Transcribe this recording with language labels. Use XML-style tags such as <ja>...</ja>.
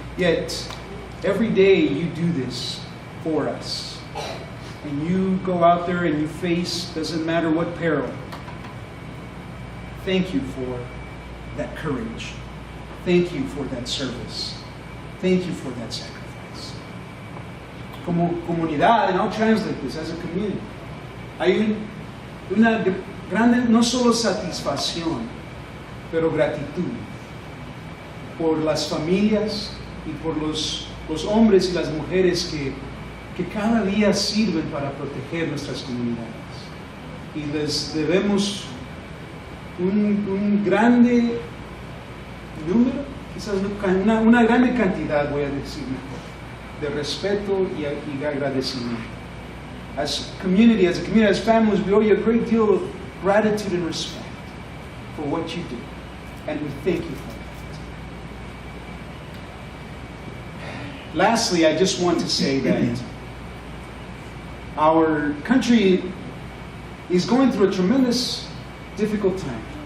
<en>Yet, every day you do this for us. And you go out there and you face, doesn't matter what peril. Thank you for that courage. Thank you for that service. Thank you for that sacrifice.</en> <es>Como comunidad,</es> <en>and I'll translate this, as a community,</en> <es>hay una grande, no solo satisfacción, pero gratitud por las familias y por los hombres y las mujeres que cada día sirven para proteger nuestras comunidades. Y les debemos un grande número, quizás una grande cantidad, voy a decir mejor, de respeto y agradecimiento.</es> <en>As a community, as families, we owe you a great deal of gratitude and respect for what you do. And we thank you for that. Lastly, I just want to say that our country is going through a tremendous, difficult time.</en>